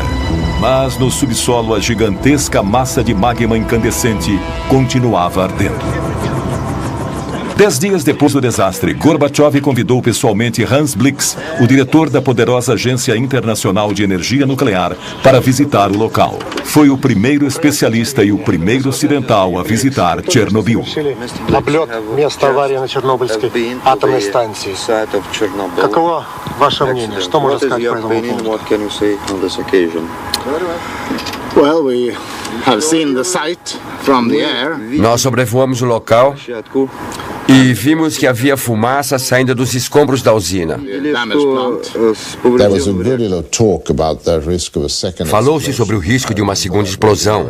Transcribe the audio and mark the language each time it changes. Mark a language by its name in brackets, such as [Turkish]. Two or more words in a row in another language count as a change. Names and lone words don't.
[Portuguese] Mas no subsolo a gigantesca massa de magma incandescente continuava ardendo. 10 dias depois do desastre, Gorbachev convidou pessoalmente Hans Blix, o diretor da poderosa Agência Internacional de Energia Nuclear, para visitar o local. Foi o primeiro especialista e o primeiro ocidental a visitar Chernobyl. [Russian] Облет места аварии на Чернобыльской атомной станции. Каково ваше мнение? Что можно сказать по этому поводу? [Portuguese] Nós sobrevoamos o local e vimos que havia fumaça saindo dos escombros da usina. Falou-se sobre o risco de uma segunda explosão.